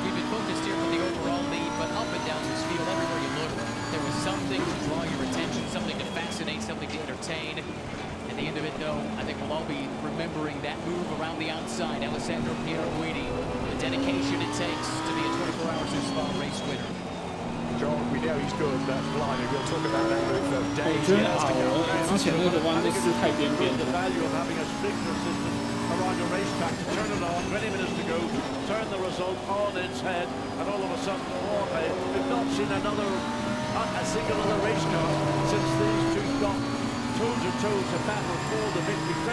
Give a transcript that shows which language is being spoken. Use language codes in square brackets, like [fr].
[en] We've been focused here on the overall lead, but up and down this field, everywhere you look, there was something to draw your attention, something to fascinate, something to entertain. At the end of it, though, I think we'll all be remembering that move around the outside. Alessandro Pierre Guidi, the dedication it takes to be a 24 hours of Spa race winner. John, we know he's good, but blimey, we'll talk about that move for days. [zh] 我觉得之前那个弯就是太边边了。 [en] The value of having a sprinkler system around your racetrack to turn it on, 20 minutes to go, turn the result on its head, and all of a sudden, we've not seen a single other race car since these two got toe-to-toe to battle for the victory.